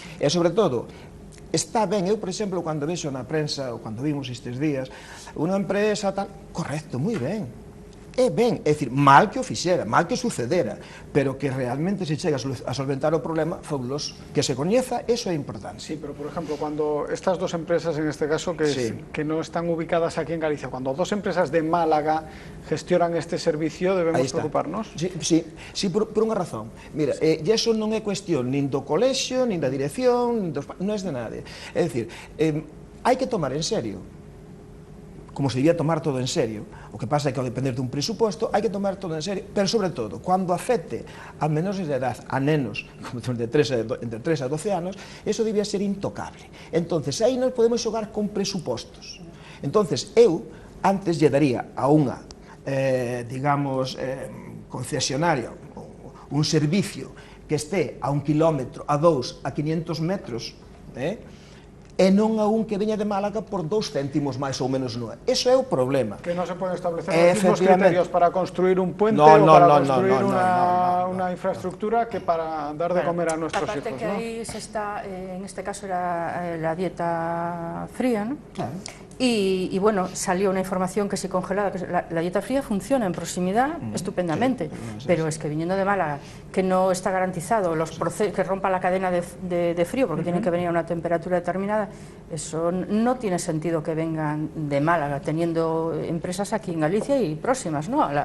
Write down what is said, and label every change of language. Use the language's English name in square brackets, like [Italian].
[Galician] E, sobre todo, está ben, eu, por exemplo, cando vexo na prensa, ou cando vimos estes días, unha empresa tal, correcto, moi ben. É ben, é dicir, mal que o fixera, mal que sucedera, pero que realmente se chega a solventar o problema, fabuloso. Que se coñeza, eso é importante. [Spanish] Sí, pero por ejemplo, cuando estas dos empresas, en este caso, que no están ubicadas aquí en Galicia, cuando dos empresas de Málaga gestionan este servicio, debemos preocuparnos? [Galician] Sí, por unha razón. Mira, e iso non é cuestión nin do colexio, nin da dirección, non é de nade. É dicir, hai que tomar en serio, como se debía tomar todo en serio. O que pasa é que ao depender dun presuposto hai que tomar todo en serio, pero sobre todo, cando afecte a menores de edad, a nenos entre 3 a 12 anos, eso debía ser intocable. Entonces, aí non podemos xogar con presupostos. Entonces, eu antes lle daría a unha, digamos, concesionaria, un servicio que este a 1 kilómetro, a 2, a 500 metros, e non a un que veña de Málaga por 2 céntimos máis ou menos nua. Eso é o problema. Que non se poden establecer os mismos criterios para construir un puente ou para construir unha infraestructura que para dar de comer a [Spanish] nuestros hijos. Aparte que [Galician] aí se está, [Spanish] en este caso era la dieta fría, ¿no? Claro. Y bueno, salió una información que se congelaba, que la dieta fría funciona en proximidad estupendamente, pero es que viniendo de Málaga, que no está garantizado los procesos, que rompa la cadena de frío, porque tienen que venir a una temperatura determinada, eso no tiene sentido que vengan de Málaga, teniendo empresas aquí en Galicia y próximas, ¿no?